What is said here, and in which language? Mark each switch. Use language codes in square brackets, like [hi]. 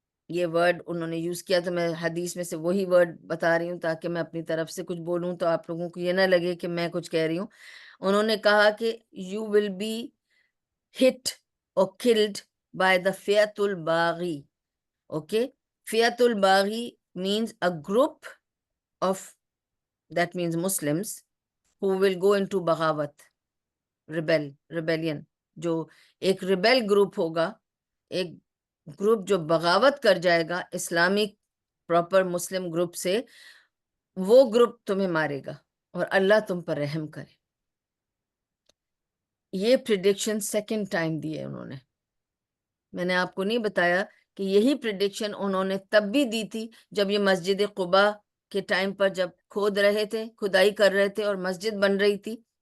[ur] یہ ورڈ انہوں نے یوز کیا، تو میں حدیث میں سے وہی ورڈ بتا رہی ہوں تاکہ میں اپنی طرف سے کچھ بولوں تو آپ لوگوں کو یہ نہ لگے کہ میں کچھ کہہ رہی ہوں. انہوں نے کہا کہ [en] You will be hit or killed by the فیت الباغی. Okay, فیت الباغی means a group of, that means Muslims who will go into بغاوت، rebellion. [ur] جو ایک ریبیل گروپ ہوگا، ایک گروپ جو بغاوت کر جائے گا اسلامک پراپر مسلم گروپ سے، وہ گروپ تمہیں مارے گا اور اللہ تم پر رحم کرے. یہ پریڈکشن سیکنڈ ٹائم دی ہے انہوں نے. میں نے آپ کو نہیں بتایا کہ یہی پریڈکشن انہوں نے تب بھی دی تھی جب یہ مسجد قباء کے ٹائم پر جب کھود رہے تھے، کھدائی کر رہے تھے اور مسجد بن رہی تھی.